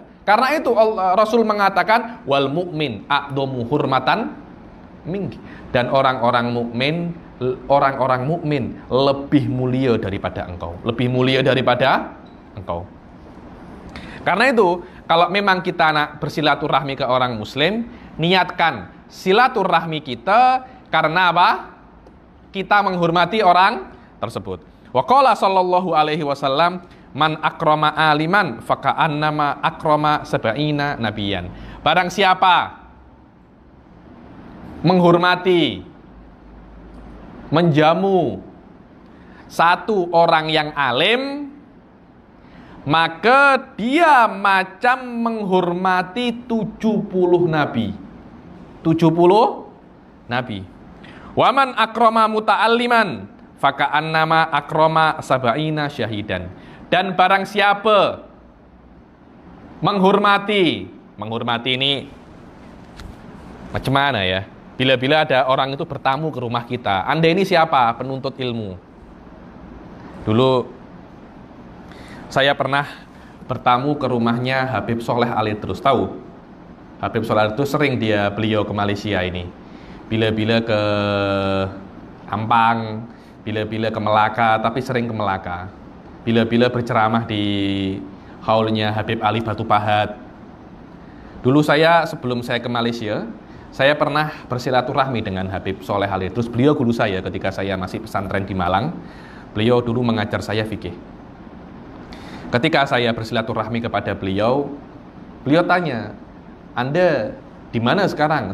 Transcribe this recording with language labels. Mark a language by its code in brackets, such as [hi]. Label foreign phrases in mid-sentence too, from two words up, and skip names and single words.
[id] Karena itu Rasul mengatakan [ar] والمؤمن أعظم حرمة منك, [id] dan orang-orang mukmin lebih mulia daripada engkau, lebih mulia daripada engkau. Karena itu kalau memang kita nak bersilaturahmi ke orang muslim, niatkan silaturahmi kita karena apa? Kita menghormati orang tersebut. [ar] وقال صلى الله عليه وسلم، من أكرم عالما فكأنما أكرم سبعين نبيا. [id] Barang siapa menghormati, menjamu satu orang yang alim, maka dia macam menghormati 70 nabi. 70 nabi. [ar] ومن أكرم متعلما فكأنما أكرم سبعين شهيدا. [id] Dan barang siapa menghormati ini [ms] macam mana [id] ya? Bila-bila ada orang itu bertamu ke rumah kita, Anda ini siapa? Penuntut ilmu. Dulu saya pernah bertamu ke rumahnya Habib Soleh Alidrus. Tahu? Habib Soleh Alidrus sering beliau ke Malaysia ini. Bila-bila ke Ampang, bila-bila ke Melaka, tapi sering ke Melaka. Bila-bila berceramah di haulnya Habib Ali Batu Pahat. Dulu sebelum saya ke Malaysia, saya pernah bersilaturahmi dengan Habib Soleh Alidrus. Beliau guru saya ketika saya masih pesantren di Malang. Beliau dulu mengajar saya fikih. Ketika saya bersilaturahmi kepada beliau tanya, Anda di mana sekarang?